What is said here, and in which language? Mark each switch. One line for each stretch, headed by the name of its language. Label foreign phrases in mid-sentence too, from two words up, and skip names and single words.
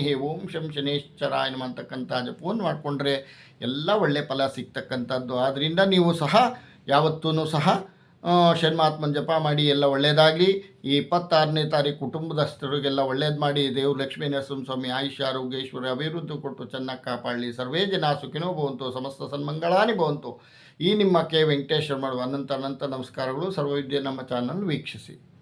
Sanskrit: ಓಂ ಶಂ ಶನೇಶ್ವರಾಯ ನಮಃ
Kannada: ಅಂತಕ್ಕಂಥ ಜಪವನ್ನು ಮಾಡಿಕೊಂಡ್ರೆ ಎಲ್ಲ ಒಳ್ಳೆಯ ಫಲ ಸಿಗ್ತಕ್ಕಂಥದ್ದು. ಆದ್ದರಿಂದ ನೀವು ಸಹ ಯಾವತ್ತೂ ಸಹ ಶನ್ಮಾತ್ಮನ ಜಪ ಮಾಡಿ ಎಲ್ಲ ಒಳ್ಳೆಯದಾಗಲಿ. ಈ 26ನೇ ತಾರೀಕು ಕುಟುಂಬದಸ್ಥರಿಗೆಲ್ಲ ಒಳ್ಳೇದು ಮಾಡಿ ದೇವರು ಲಕ್ಷ್ಮೀ ನರಸಿಂಹಸ್ವಾಮಿ ಆಯುಷ್ಯ ಆರೋಗ್ಯೇಶ್ವರ ಅಭಿವೃದ್ಧಿ ಕೊಟ್ಟು ಚೆನ್ನಾಗಿ ಕಾಪಾಡಲಿ.
Sanskrit: ಸರ್ವೇ ಜನ ಸುಖಿನೋ ಭವಂತು, ಸಮಸ್ತ ಸನ್ಮಂಗಳಾನಿ ಭವಂತು.
Kannada: ಈ ನಿಮ್ಮ ಕೆ ವೆಂಕಟೇಶ್ ಮಾಡುವ ಅನಂತ ನಮಸ್ಕಾರಗಳು. ಸರ್ವವಿದ್ಯೆ ನಮ್ಮ ಚಾನಲ್ ವೀಕ್ಷಿಸಿ.